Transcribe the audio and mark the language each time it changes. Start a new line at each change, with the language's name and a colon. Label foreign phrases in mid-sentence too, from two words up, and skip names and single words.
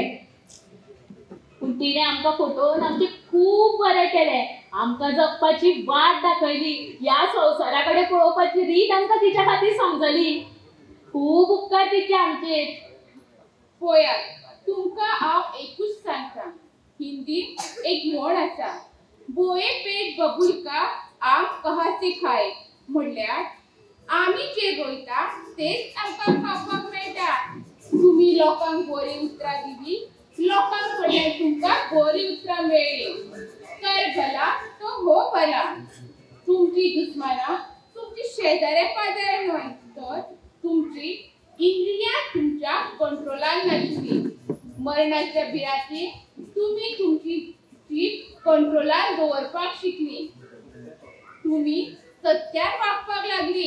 Konkani: पूण तिणे आमकां फटोवन आमचे खूब बरें केले. आमकां जगपाची वाट दाखयली. ह्या संवसारा कडेन पळोवपाची रीत आमकां तिच्या खातीर समजली. खूब उपकार तिचे आमचेर. पळयात तुमकां हांव एकूच सांगता. हिंदीत एक म्हण आसा,
Hindi: बोए पेट बबूल का आम कहा से खाए.
Konkani: म्हणल्यार आमी जे रोयता तेच आमकां खावपाक मेळटा. तुम्ही लोकांक बरी उतरां दिली, लोकांक कडल्यान तुमकां बरी उतरां मेळ्ळी.
Hindi: कर भला तो हो भला.
Konkani: तुमची दुस्मानां तुमची शेजाऱ्या पाजाऱ्या न्हय तर तुमची इंद्रियां तुमच्या कंट्रोलान नाशिल्ली. मरणाच्या भिरांतीन तुम्ही तुमची जीभ कंट्रोलान दवरपाक शिकली. तुम्ही सत्यान वागपाक लागली.